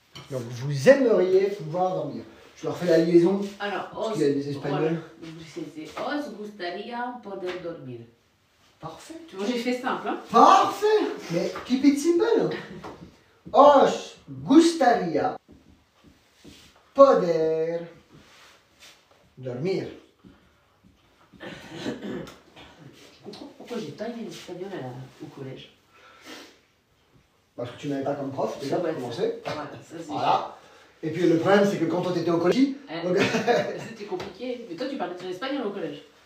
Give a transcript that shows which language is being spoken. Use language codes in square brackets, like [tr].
[fr] Donc vous aimeriez pouvoir dormir. Je leur fais la liaison. Alors, Parce qu'il y a des Espagnols. Voilà. C'était [es] os gustaría poder dormir. [fr] Parfait. Tu vois, j'ai fait simple, hein? Parfait. Mais [en] keep it simple. [es] Os gustaría poder dormir. [fr] Je comprends pourquoi j'ai pas aimé l'espagnol au collège. Parce que tu n'avais pas comme prof, déjà, pour commencer. Voilà, ça c'est. Voilà. Et puis le problème, c'est que quand tu étais au collège. Donc... C'était compliqué. Mais toi, tu parlais ton espagnol au collège?